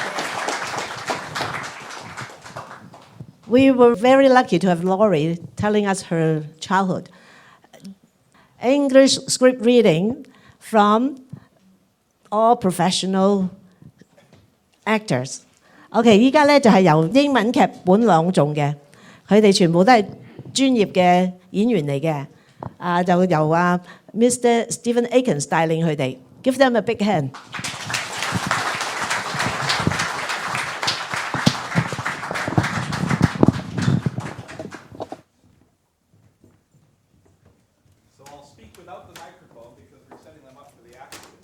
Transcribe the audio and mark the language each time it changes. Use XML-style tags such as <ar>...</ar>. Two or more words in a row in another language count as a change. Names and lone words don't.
<en>We were very lucky to have Laurie telling us her childhood. English script reading from all professional actors.</en> <yue>OK， 依家咧就係由英文劇本朗誦嘅，佢哋全部都係專業嘅演員嚟嘅。就由 Mr. Stephen Atkins 帶領佢哋。</yue> <en>Give them a big hand. So I'll speak without the microphone because we're setting them up for the actors.</en>